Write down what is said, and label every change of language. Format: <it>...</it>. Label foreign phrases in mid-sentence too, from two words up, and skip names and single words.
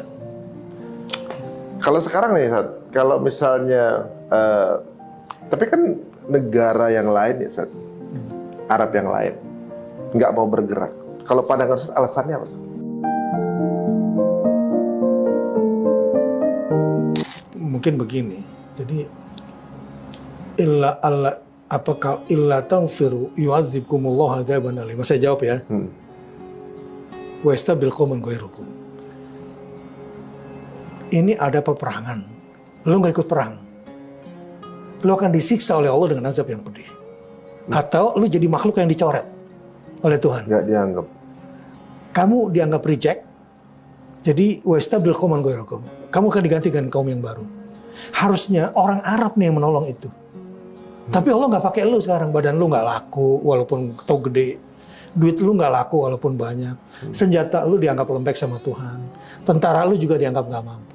<id>Kalau sekarang nih, kalau misalnya, tapi kan negara yang lain ya, Arab yang lain, nggak mau bergerak. Kalau pandangan alasannya apa? Mungkin begini. Jadi apakah</id> <ar>إلا تغفروا يعذبكم الله عذابا أليما.</ar> <id>Saya jawab ya.</id> <ar>ويستبدل قوما غيركم.</ar> <id>Ini ada peperangan. Lu nggak ikut perang. Lu akan disiksa oleh Allah dengan azab yang pedih. Atau lu jadi makhluk yang dicoret oleh Tuhan. Nggak dianggap. Kamu dianggap reject.</id> <ar>Jadi ويستبدل قوما غيركم.</ar> <id>Kamu akan diganti dengan kaum yang baru. Harusnya orang Arab nih yang menolong itu. Tapi Allah nggak pakai lu sekarang. Badan lu nggak laku walaupun tau gede. Duit lu nggak laku walaupun banyak. Senjata lu dianggap lembek sama Tuhan. Tentara lu juga dianggap nggak mampu.</id>